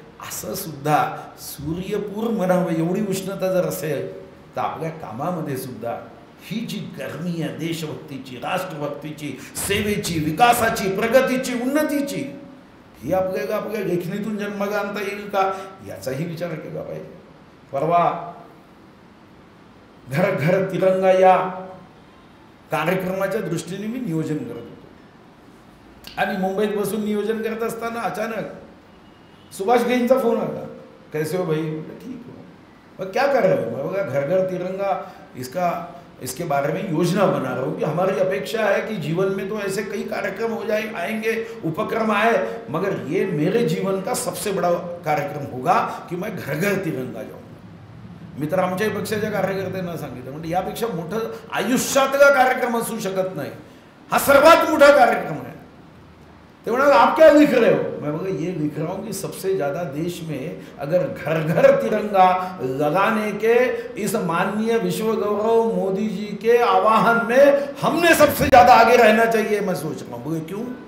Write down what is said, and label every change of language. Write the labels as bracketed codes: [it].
[mr] असं सुद्धा सूर्यपूर म्हणावं एवढी उष्णता जर असेल तर आपल्या कामामध्ये सुद्धा ही जी गरमी आहे देशभक्तीची, राष्ट्रभक्तीची, सेवेची, विकासाची, प्रगतीची, उन्नतीची, ही आपल्याला आपल्या लेखणीतून जन्माला आणता येईल का याचाही विचार केला पाहिजे. परवा घर घर तिरंगा या कार्यक्रमाच्या दृष्टीने मी नियोजन करत होतो आणि मुंबईत बसून नियोजन करत असताना अचानक सुभाष घईंचा फोन आला. [hi] कैसे हो भाई? ठीक हो. क्या कर रहे हो? मैं बोला घर घर तिरंगा इसके बारे में योजना बना रहा हूँ कि हमारी अपेक्षा है कि जीवन में तो ऐसे कई कार्यक्रम हो आएंगे, उपक्रम आए, मगर ये मेरे जीवन का सबसे बड़ा कार्यक्रम होगा कि मैं घर घर तिरंगा जाऊँगा. [mr] मी तर आमच्याही पक्षाच्या कार्यकर्त्यांना सांगितलं, म्हणजे यापेक्षा मोठं आयुष्यातला कार्यक्रम असू शकत नाही. हा सर्वात मोठा कार्यक्रम है. [hi] तो बोला आप क्या लिख रहे हो? मैं बोला ये लिख रहा हूँ कि सबसे ज़्यादा देश में अगर घर घर तिरंगा लगाने के इस माननीय विश्व गौरव मोदी जी के आह्वान में हमने सबसे ज़्यादा आगे रहना चाहिए. मैं सोच रहा हूँ. बोले क्यों?